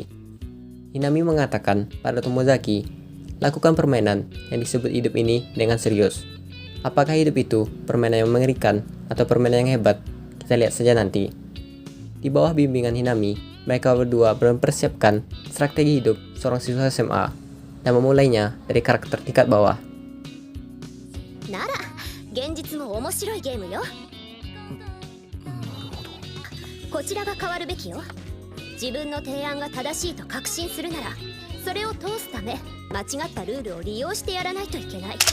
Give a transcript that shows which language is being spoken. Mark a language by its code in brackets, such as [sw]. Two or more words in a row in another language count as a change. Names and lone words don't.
[id] Hinami mengatakan pada Tomozaki, lakukan permainan yang disebut hidup ini dengan serius. Apakah hidup itu permainan yang mengerikan atau permainan yang hebat? Kita lihat saja nanti. Di bawah bimbingan Hinami, mereka berdua mempersiapkan strategi hidup seorang siswa SMA dan memulainya dari karakter tingkat bawah. [ja] なら現実も面白いゲームよ。こちらが変わるべきよ。自分の提案が正しいと確信するなら、それを通すため間違ったルールを利用してやらないといけない。